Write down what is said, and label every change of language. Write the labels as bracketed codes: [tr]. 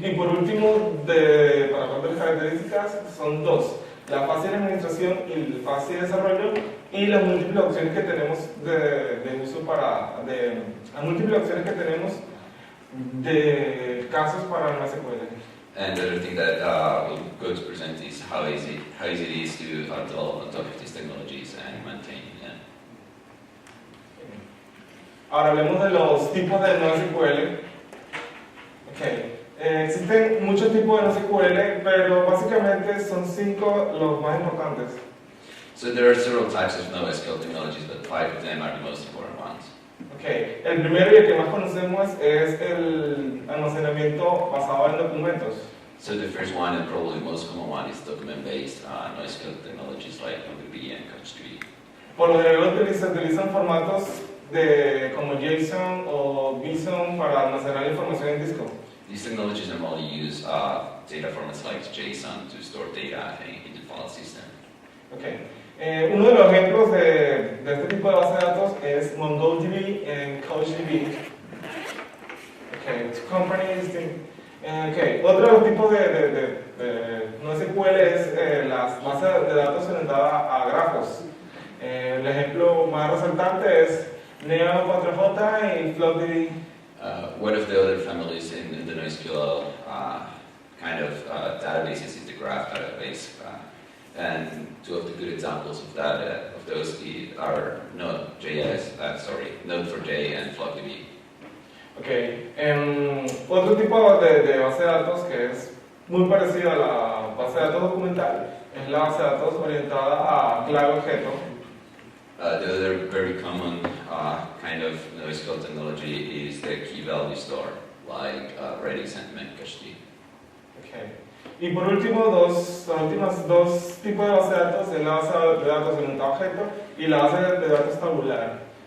[es] Y por último, para hablar de las características, son dos: la fase de administración y la fase de desarrollo, y las múltiples opciones que tenemos de uso las múltiples opciones que tenemos de casos para NoSQL. [en] And the other thing that we're going to present is how easy it is to develop on top of these technologies and maintain them. [es] Ahora hablemos de los tipos de NoSQL. Okay. Existen muchos tipos de NoSQL, pero básicamente son 5 los más importantes. [en] So there are several types of NoSQL technologies, but 5 of them are the most important ones. Okay. [es] El primero y el que más conocemos es el almacenamiento basado en documentos. [en] So the first one and probably the most common one is document-based NoSQL technologies like MongoDB and CouchDB. [es] Por lo general se utilizan formatos como JSON o BSON para almacenar información en disco. [en] These technologies normally use data formats like JSON to store data in the file system. Okay. [es] Uno de los ejemplos de este tipo de base de datos es MongoDB y CouchDB. [en] Okay, two companies. [es] Okay. Otro de los tipos de NoSQL es las bases de datos orientadas a grafos. El ejemplo más resaltante es Neo4j y FloatDB. [en] One of the other families in the NoSQL kind of databases is the graph database. And two of the good examples of that, of those are Node.js, Node4j and FloatDB. Okay. [es] Otro tipo de base de datos que es muy parecido a la base de datos documental es la base de datos orientada a clave objeto. [en] The other very common kind of NoSQL technology is the key value store, like Redis and Memcached. Okay. [es] Y por último, los últimos dos tipos de base de datos es la base de datos orientada a objeto y la base de datos tabular.